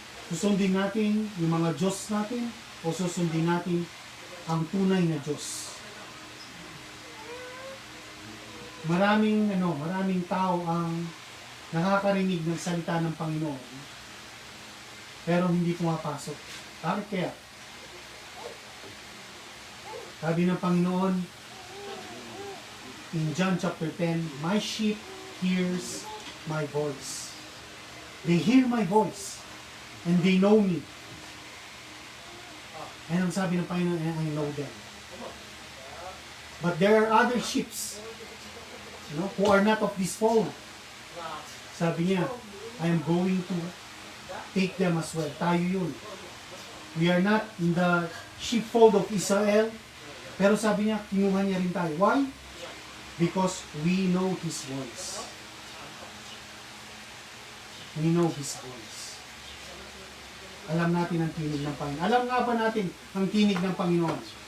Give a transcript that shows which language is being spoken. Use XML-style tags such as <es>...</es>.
<tl>Susundin natin yung mga Diyos natin o susundin natin ang tunay na Diyos. Maraming tao ang nakakarinig ng salita ng Panginoon pero hindi pumapasok. Bakit kaya? Sabi ng Panginoon</tl> <en>in John chapter 10, my sheep hears my voice. They hear my voice and they know me. And</en> <tl>ang sabi ng Panginoon,</tl> <en>I know them. But there are other ships, who are not of this fold.</en> <tl>Sabi niya,</tl> <en>I am going to take them as well.</en> <tl>Tayo yun.</tl> <en>We are not in the sheepfold of Israel.</en> <tl>Pero sabi niya, kinuha niya rin tayo.</tl> <en>Why? Because we know His voice. We know His voice.</en> <tl>Alam natin ang tinig ng Panginoon. Alam nga ba natin ang tinig ng Panginoon?</tl>